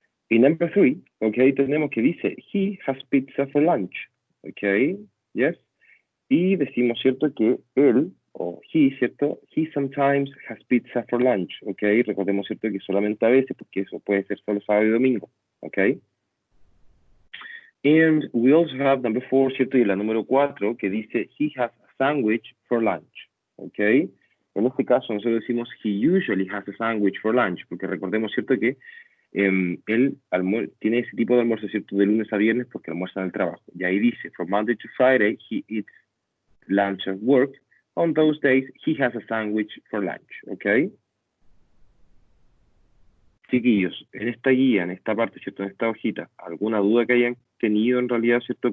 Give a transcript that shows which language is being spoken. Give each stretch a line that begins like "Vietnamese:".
English: Y number three, okay,
Spanish: tenemos que dice,
English: he has pizza for lunch, okay, yes.
Spanish: Y decimos, ¿cierto? Que él, o he, ¿cierto?
English: He sometimes has pizza for lunch, okay.
Spanish: Recordemos, ¿cierto? Que solamente a veces, porque eso puede ser solo sábado y domingo, okay.
English: And we also have number four, ¿cierto?
Spanish: Y la número cuatro, que dice,
English: he has a sandwich for lunch, okay.
Spanish: En este caso, nosotros decimos,
English: he usually has a sandwich for lunch,
Spanish: porque recordemos,
English: ¿cierto?
Spanish: Que él tiene ese tipo de almuerzo, ¿cierto? De lunes a viernes porque almuerza en el trabajo. Y ahí dice,
English: from Monday to Friday, he eats lunch at work. On those days, he has a sandwich for lunch, ¿ok?
Spanish: Chiquillos, en esta guía, en esta parte, ¿cierto? En esta hojita, ¿alguna duda que hayan tenido en realidad, ¿cierto?